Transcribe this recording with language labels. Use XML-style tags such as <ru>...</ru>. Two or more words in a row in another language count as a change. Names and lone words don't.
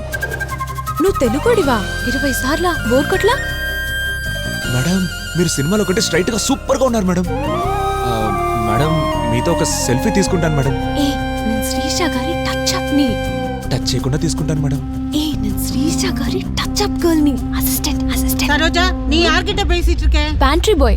<te>నువ్వు తెలుగుడివా? 20 సార్లా? బోర్ కొట్లా? మేడం మీరు సినిమాలో కంటే స్ట్రైట్ గా సూపర్ గా ఉన్నారు మేడం. మేడం మీతో ఒక సెల్ఫీ తీసుకుంటాను మేడం. ఏ నేను శ్రీష గారి</te> <en>touch up</en> <te>ని. టచ్ చేయకుండా తీసుకుంటాను మేడం. ఏ నేను శ్రీష గారి</te> <en>touch up girl</en> <te>ని.</te> <ta>அசிஸ்டன்ட். சரோஜா நீ யார்கிட்ட பேசிட்டு இருக்க?</ta> <en>Pantry boy.</en>